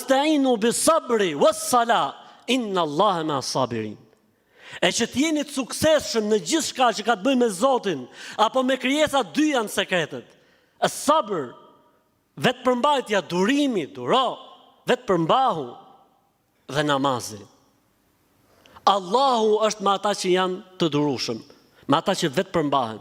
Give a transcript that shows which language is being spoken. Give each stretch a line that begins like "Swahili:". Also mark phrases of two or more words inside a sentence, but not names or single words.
Arabic: واستعينوا بالصبر والصلاة إن الله مع الصابرين.
Albanian: E që t'jeni të suksesshëm në gjithë shka që ka të bëjë me Zotin, apo me krijesa, dy janë sekretet. As-sabr, vetë përmbajtja, durimi, duro, vetë përmbahu, dhe namazi. Allahu është me ata që janë të durueshëm, me ata që vetë përmbahen.